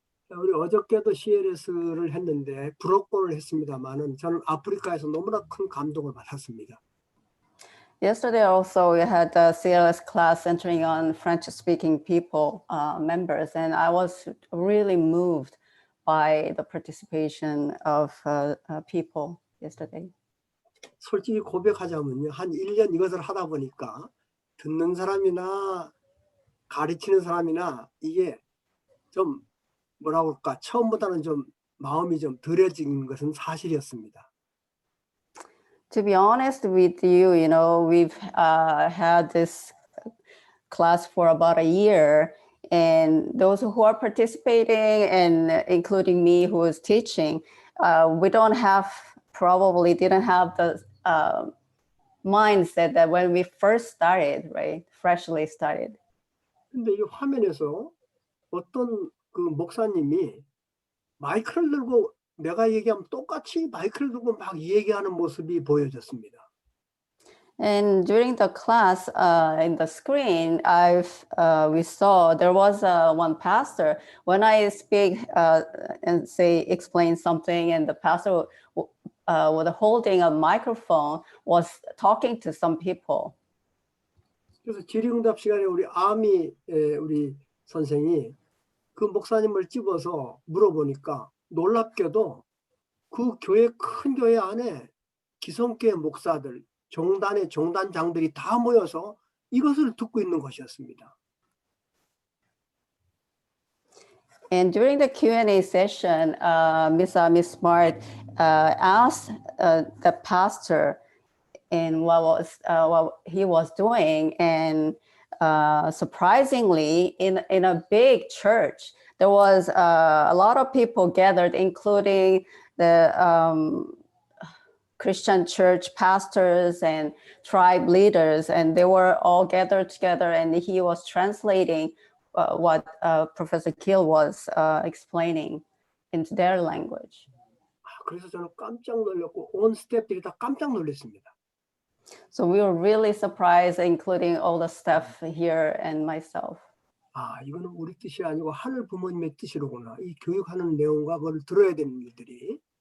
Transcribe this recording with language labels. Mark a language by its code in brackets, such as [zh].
[ko] 우리 어저께도 CLS를 했는데 불어권을 했습니다만은 저는 아프리카에서 너무나 큰 감동을 받았습니다. [en] Yesterday also we had the CLS class centering on French-speaking people members, and I was really moved by the participation of people yesterday. [ko] 솔직히 고백하자면요, 한 1년 이것을 하다 보니까 듣는 사람이나 가르치는 사람이나 이게 좀 뭐라고 할까 처음보다는 좀 마음이 좀 덜해진 것은 사실이었습니다. [en] To be honest with you, we've had this class for about a year, and those who are participating, and including me who is teaching, we didn't have the mindset that when we first started, right, freshly started. [ko] 근데 이 화면에서 어떤 그 목사님이 마이크를 들고 내가 얘기하면 똑같이 마이크를 들고 막 얘기하는 모습이 보여졌습니다. [en] And during the class, in the screen, we saw there was one pastor. When I speak and explain something, and the pastor with holding a microphone was talking to some people. [ko] 그래서 질의응답 시간에 우리 아미 우리 선생이 그 목사님을 집어서 물어보니까 놀랍게도 그 큰 교회 안에 기성교회 목사들, 종단의 종단장들이 다 모여서 이것을 듣고 있는 것이었습니다. [en] And during the Q&A session, Miss Smart asked the pastor in what he was doing, and surprisingly, in a big church, there was a lot of people gathered, including the Christian church pastors and tribe leaders, and they were all gathered together, and he was translating what Professor Kiel was explaining into their language. [ko] 그래서 저는 깜짝 놀랐고 온 스태프들이 다 깜짝 놀랐습니다. [en] So we were really surprised, including all the staff here and myself. [ko] 이거는 우리 뜻이 아니고 하늘 부모님의 뜻이로구나. 이 교육하는 내용과 그걸 들어야 되는 일들이.